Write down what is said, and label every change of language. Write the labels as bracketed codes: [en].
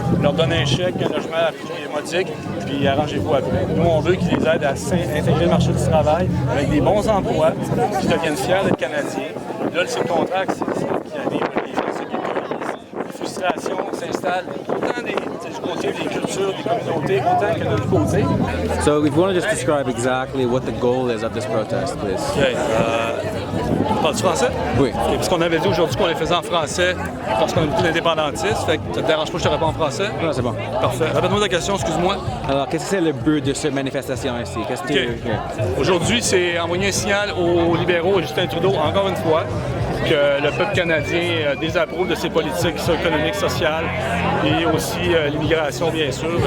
[fr] Ils leur donnent un chèque, un logement à prix modique, puis arrangez-vous après. Nous, on veut qu'ils les aident à s'intégrer le marché du travail avec des bons emplois, qu'ils deviennent fiers d'être Canadiens. Là, c'est le contraire qui arrive. Les gens s'épuisent, la frustration s'installe, autant du côté des cultures, des communautés, autant que de l'autre côté. [en] So if you want to just describe exactly what the goal is of this protest, please. [fr] Okay. Parles-tu français? Oui. Okay, parce qu'on avait dit aujourd'hui qu'on les faisait en français parce qu'on a beaucoup d'indépendantistes. Fait que ça te dérange pas que je te réponds en français? Non, c'est bon. Parfait. Répète-moi ta question, excuse-moi. Alors, qu'est-ce que c'est le but de cette manifestation ici? Qu'est-ce que Aujourd'hui, c'est envoyer un signal aux libéraux et Justin Trudeau, encore une fois, que le peuple canadien désapprouve de ses politiques économiques, sociales et aussi l'immigration, bien sûr.